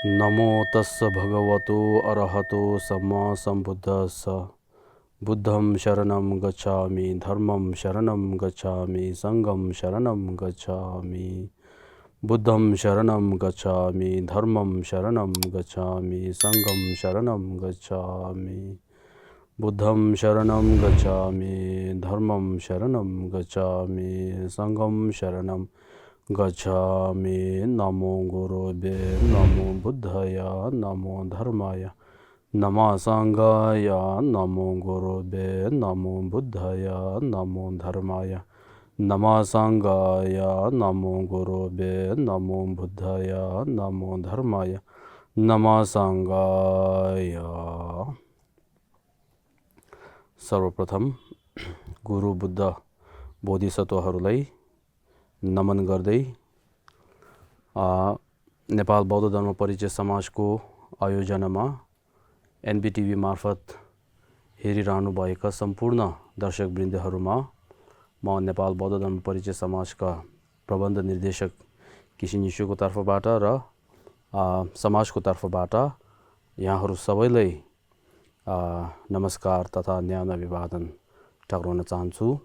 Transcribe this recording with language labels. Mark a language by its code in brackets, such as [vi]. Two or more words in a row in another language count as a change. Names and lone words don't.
[pi] नमो तस्स भगवतो अरहतो सम्मा सम्बुद्धस्स बुद्धं शरणं गच्छामि धर्मं शरणं गच्छामि संघं शरणं गच्छामि बुद्धं शरणं गच्छामि धर्मं शरणं गच्छामि संघं शरणं गच्छामि बुद्धं शरणं गच्छामि धर्मं शरणं गच्छामि संघं शरणं गच्छामि। [sa] नमो गुरुवे नमो बुद्धाय नमो धर्माय नमः संघाय नमो गुरुवे नमो बुद्धाय नमो धर्माय नमः संघाय नमो गुरुवे नमो बुद्धाय नमो धर्माय नमः संघाय। [ne] सर्वप्रथम गुरु बुद्ध बोधिसत्वहरूलाई नमन गर्दै नेपाल बौद्ध धर्म परिचय समाजको आयोजनामा एनबीटीभी मार्फत हेरिरहनुभएका सम्पूर्ण दर्शकवृन्दहरूमा म नेपाल बौद्ध धर्म परिचय समाजका प्रबन्ध निर्देशक किसिन यिशुको तर्फबाट र समाजको तर्फबाट यहाँहरू सबैलाई नमस्कार तथा न्याय अभिवादन टक्राउन चाहन्छु।